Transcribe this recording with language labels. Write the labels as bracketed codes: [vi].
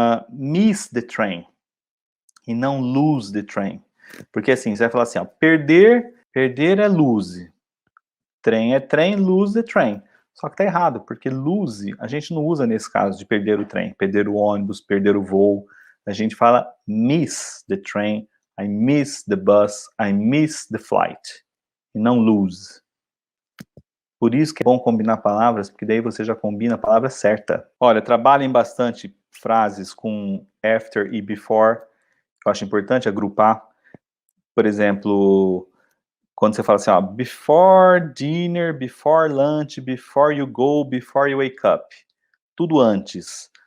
[en] Miss the train. [pt] E não [en] lose the train. [pt] Porque assim, você vai falar assim, perder é lose. Trem é trem, [en] lose the train. [pt] Só que tá errado, porque lose, a gente não usa nesse caso de perder o trem, perder o ônibus, perder o voo. A gente fala [en] miss the train, I miss the bus, I miss the flight. [pt] E não lose. Por isso que é bom combinar palavras, porque daí você já combina a palavra certa. Olha, trabalhem bastante frases com after e before. Eu acho importante agrupar. Por exemplo, quando você fala assim, [en] before dinner, before lunch, before you go, before you wake up. [pt] Tudo antes.